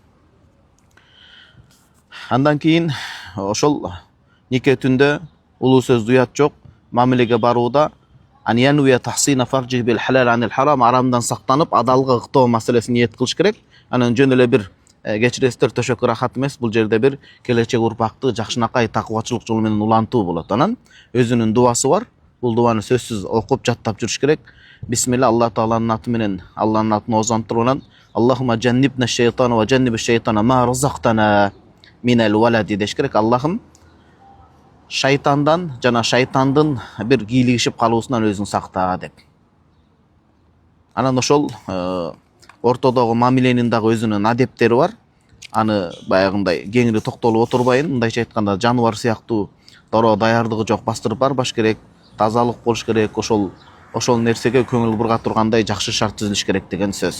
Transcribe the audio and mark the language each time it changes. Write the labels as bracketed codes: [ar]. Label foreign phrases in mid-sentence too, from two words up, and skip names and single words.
[ky] Андан кийин ошол нике түндө улуу сөз уят жок, мамилеге барууда [ar] أن ينوي تحصين فرجه بالحلال عن الحرام, [ky] арамдан сактанып адалга ыктоо маселесин ниет кылыш керек. Анан жөн эле бир кечиресиздер төшөккө рахат эмес, бул жерде бир келечек урпакты жакшынакай такыбачылык жолу менен улантуу болот. Анан өзүнүн дуасы бар. Бул дуаны сөзсүз окуп жаттап жүрүш керек. Бисмилла, Алла Тааланын аты менен, Алланын атын оозантырып анан [ar] اللهم جنبنا الشيطان وجنب الشيطان ما رزقتنا من الولد [ky] деш керек. Аллахым шайтандан жана шайтандын бир кийлигишип калуусунан өзүң сакта деп. Анан ошол ортодогу мамиленин дагы өзүнүн адептери бар. Аны баягындай кеңири токтолуп отурбайын, мындайча айтканда жаныбар сыяктуу дароо даярдыгы жок бастырып барбаш керек, тазалык болуш керек, ошол нерсеге көңүл бурга тургандай жакшы шарт түзүлүш керек деген сөз.